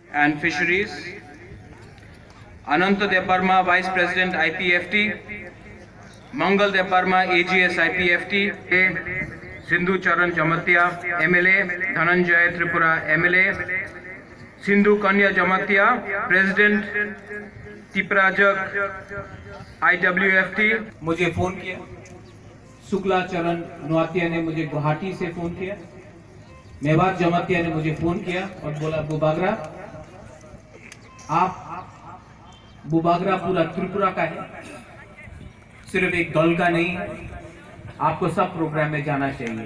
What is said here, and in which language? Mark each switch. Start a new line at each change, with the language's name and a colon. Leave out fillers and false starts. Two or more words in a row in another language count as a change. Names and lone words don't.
English: and Fisheries, Ananta Debarma, Vice President IPFT, Mangal Debarma, AGS IPFT, Sindhu Charan Jamatia, MLA, Dhananjay Tripura, MLA, Sindhu Kanya Jamatia, President Tiprajak IWFT।
Hindi: मुझे फ़ोन किया, शुक्ला चरण नौतिया ने मुझे गुवाहाटी से फ़ोन किया, मेवात जमातिया ने मुझे फ़ोन किया और बोला बुबागरा, आप बुबागरा पूरा त्रिपुरा का है, सिर्फ एक दल का नहीं है, आपको सब प्रोग्राम में जाना चाहिए।